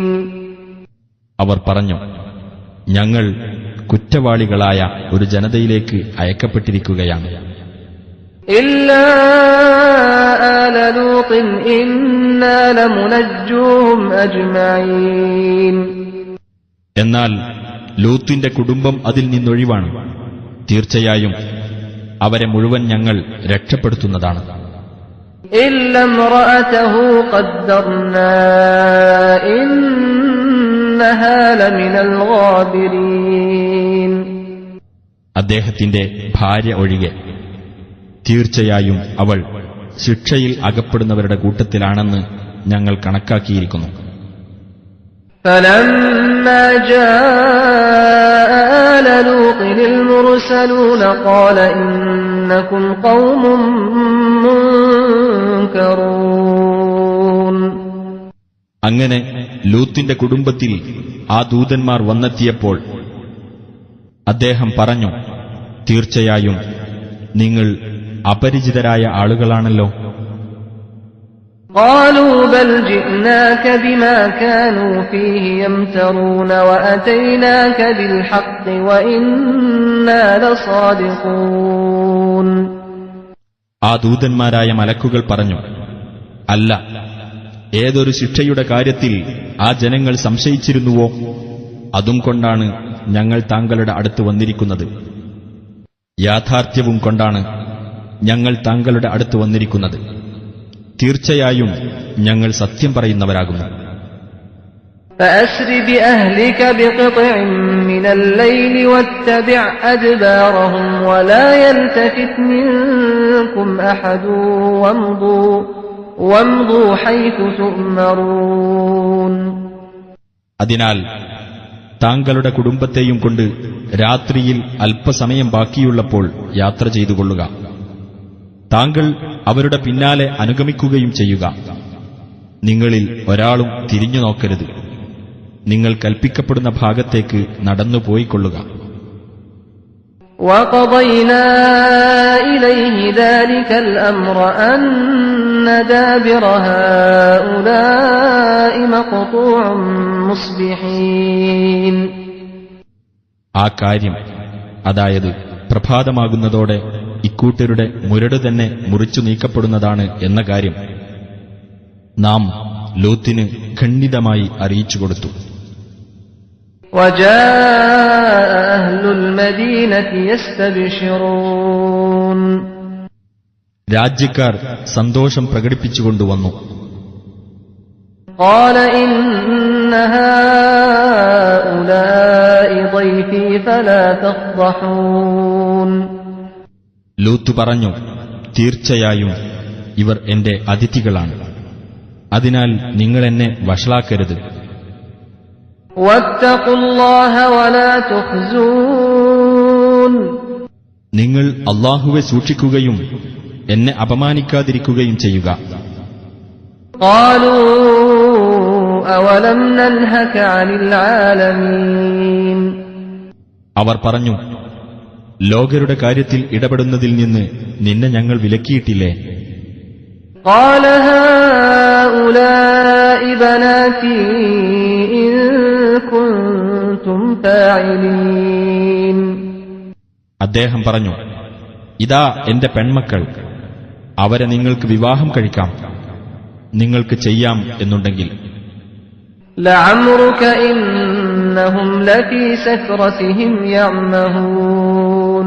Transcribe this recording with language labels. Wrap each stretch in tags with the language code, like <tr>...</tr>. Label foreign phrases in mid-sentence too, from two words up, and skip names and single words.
<ml>അവർ പറഞ്ഞു, ഞങ്ങൾ കുറ്റവാളികളായ ഒരു ജനതയിലേക്ക് അയക്കപ്പെട്ടിരിക്കുകയാണ്.</ml> <ar>إلا آل لوط إنا لمنجوهم أجمعين.</ar> <ml>എന്നാൽ ലൂത്തിന്റെ കുടുംബം അതിൽ നിന്നൊഴിവാണ്. തീർച്ചയായും അവരെ മുഴുവൻ ഞങ്ങൾ രക്ഷപ്പെടുത്തുന്നതാണ്.</ml> <ar>إلا امرأته قدرنا إنها لمن الغابرين.</ar> <ml>അദ്ദേഹത്തിന്റെ ഭാര്യ ഒഴികെ തീർച്ചയായും അവൾ ശിക്ഷയിൽ അകപ്പെടുന്നവരുടെ കൂട്ടത്തിലാണെന്ന് ഞങ്ങൾ കണക്കാക്കിയിരിക്കുന്നു.</ml> <ar>فلما جاء آل لوط المرسلون قال إنكم قوم منكرون.</ar> <ml>അങ്ങനെ ലൂത്തിന്റെ കുടുംബത്തിൽ ആ ദൂതന്മാർ വന്നെത്തിയപ്പോൾ അദ്ദേഹം പറഞ്ഞു, തീർച്ചയായും നിങ്ങൾ അപരിചിതരായ ആളുകളാണല്ലോ.</ml> <ar>قالوا بل جئناك بما كانوا فيه يمترون وأتيناك بالحق وإنا لصادقون.</ar> <ml>ആ ദൂതന്മാരായ മലക്കുകൾ പറഞ്ഞു, അല്ല, ഏതൊരു ശിക്ഷയുടെ കാര്യത്തിൽ ആ ജനങ്ങൾ സംശയിച്ചിരുന്നുവോ അതും കൊണ്ടാണ് ഞങ്ങൾ താങ്കളുടെ അടുത്ത് വന്നിരിക്കുന്നത്. യാഥാർത്ഥ്യവും കൊണ്ടാണ് ഞങ്ങൾ താങ്കളുടെ അടുത്ത് വന്നിരിക്കുന്നത്. തീർച്ചയായും ഞങ്ങൾ സത്യം പറയുന്നവരാകുന്നു.</ml> <ar>فأسر بأهلك بقطع من الليل واتبع أدبارهم ولا يلتفت منكم أحد وامضوا حيث تؤمرون.</ar> <ml>അതിനാൽ താങ്കളുടെ കുടുംബത്തെയും കൊണ്ട് രാത്രിയിൽ അല്പസമയം ബാക്കിയുള്ളപ്പോൾ യാത്ര ചെയ്തുകൊള്ളുക. താങ്കൾ അവരുടെ പിന്നാലെ അനുഗമിക്കുകയും ചെയ്യുക. നിങ്ങളിൽ ഒരാളും തിരിഞ്ഞു നോക്കരുത്. നിങ്ങൾ കൽപ്പിക്കപ്പെടുന്ന ഭാഗത്തേക്ക് നടന്നുപോയിക്കൊള്ളുക.</ml> <ar>وَقَضَيْنَا إِلَيْهِ ذَلِكَ الْأَمْرَ أَنَّ دَابِرَ هَؤُلَاءِ مَقْطُوعٌ مُصْبِحِينَ.</ar> <ml>ആ കാര്യം, അതായത് പ്രഭാതമാകുന്നതോടെ ഇക്കൂട്ടരുടെ മുരട് തന്നെ മുറിച്ചു നീക്കപ്പെടുന്നതാണ് എന്ന കാര്യം നാം ലൂത്തിന് ഖണ്ഡിതമായി അറിയിച്ചുകൊടുത്തു.</ml> <ar>وَجَاءَ أَهْلُ الْمَدِينَةِ يَسْتَبْشِرُونَ.</ar> <ml>രാജ്യക്കാർ സന്തോഷം പ്രകടിപ്പിച്ചുകൊണ്ടുവന്നു.</ml> <ar>قَالَ إِنَّ هَؤُلَاءِ ضَيْفِي فَلَا تَفْضَحُونِ.</ar> <ml>ലൂത്ത് പറഞ്ഞു, തീർച്ചയായും ഇവർ എന്റെ അതിഥികളാണ്. അതിനാൽ നിങ്ങൾ എന്നെ വഷളാക്കരുത്.</ml> <ar>وَاتَّقُوا اللَّهَ وَلَا تُخْزُونِ.</ar> <ml>നിങ്ങൾ അല്ലാഹുവെ സൂക്ഷിക്കുകയും എന്നെ അപമാനിക്കാതിരിക്കുകയും ചെയ്യുക.</ml> <ar>قَالُوا أَوَلَمْ نَنْهَكَ عَنِ الْعَالَمِينَ.</ar> <ml>അവർ പറഞ്ഞു, ലോകരുടെ കാര്യത്തിൽ ഇടപെടുന്നതിൽ നിന്ന് നിന്നെ ഞങ്ങൾ വിലക്കിയിട്ടില്ലേ?</ml> <ar>قَالَ هَؤُلَاءِ بَنَاتِي إِن كُنتُمْ فَاعِلِينَ.</ar> <ml>അദ്ദേഹം പറഞ്ഞു, ഇതാ എന്റെ പെൺമക്കൾ, അവരെ നിങ്ങൾക്ക് വിവാഹം കഴിക്കാം, നിങ്ങൾക്ക് ചെയ്യാം എന്നുണ്ടെങ്കിൽ.</ml> <ar>لَعَمْرُكَ إِنَّهُمْ لَفِي سَكْرَتِهِمْ يَعْمَهُونَ.</ar>